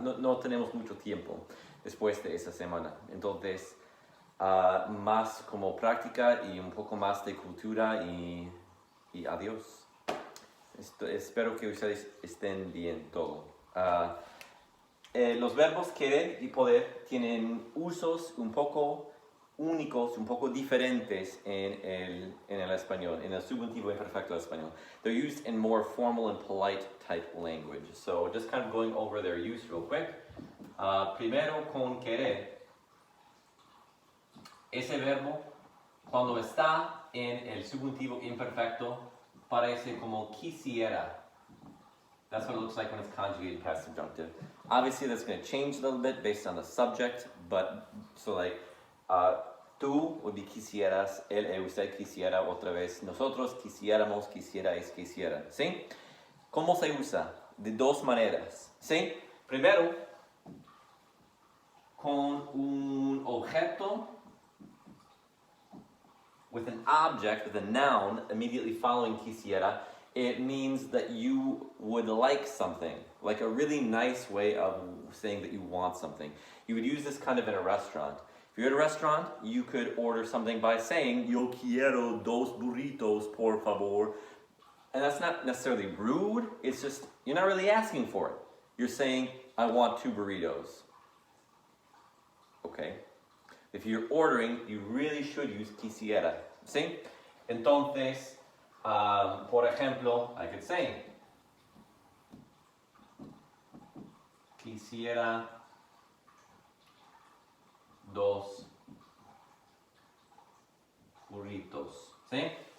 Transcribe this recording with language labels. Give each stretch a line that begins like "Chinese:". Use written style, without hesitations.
Spanish: No tenemos mucho tiempo después de esa semana. Entonces, más como práctica y un poco más de cultura y adiós. Espero que ustedes estén bien todo. Los verbos querer y poder tienen usos un poco únicos, un poco diferentes en el español, en el subjuntivo imperfecto del español.
English: They're used in more formal and polite type language. So just kind of going over their use real quick.
Spanish: Primero con querer. Ese verbo, cuando está en el subjuntivo imperfecto, parece como quisiera.
English: That's what it looks like when it's conjugated past subjunctive. Obviously, that's going to change a little bit based on the subject, but so like, tú would be quisieras, él, usted quisiera, otra vez, nosotros quisiéramos, quisierais, quisieran, ¿sí?
Spanish: ¿Cómo se usa? De 2 maneras, ¿sí? Primero, con un objeto,
English: with an object, with a noun, immediately following quisiera. It means that you would like something, like a really nice way of saying that you want something. You would use this kind of in a restaurant. If you're at a restaurant, you could order something by saying,
Spanish: yo quiero 2 burritos, por favor.
English: And that's not necessarily rude, it's just, you're not really asking for it. You're saying, I want 2 burritos. Okay? If you're ordering, you really should use quisiera.
Spanish: ¿Sí? Entonces, por ejemplo,
English: I could say,
Spanish: quisiera 2 burritos, ¿sí?